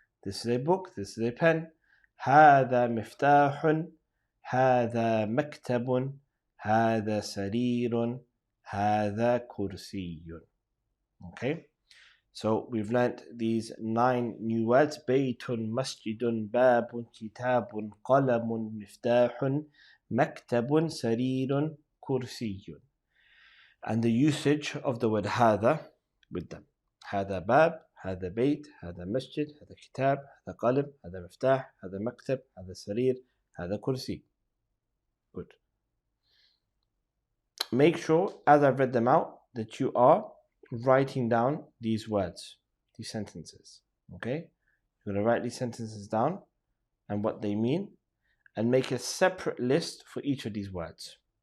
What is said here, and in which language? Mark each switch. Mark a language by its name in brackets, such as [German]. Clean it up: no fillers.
[English] This is a book, this is a pen. [Arabic] هذا مفتاح. هذا مكتب. هذا سرير. هذا كرسي. Okay? [English] So we've learnt these 9 new words. [Arabic] بيت, مسجد, باب, كتاب, قلم, مفتاح, مكتب, سرير, كرسي. [English] And the usage of the word هذا with them. [Arabic] هذا باب, هذا بيت, هذا مسجد, هذا كتاب, هذا قلم, هذا مفتاح, هذا مكتب, هذا سرير, هذا كرسي. [English] Good. Make sure, as I've read them out, that you are writing down these words, these sentences. Okay? You're going to write these sentences down and what they mean, and make a separate list for each of these words.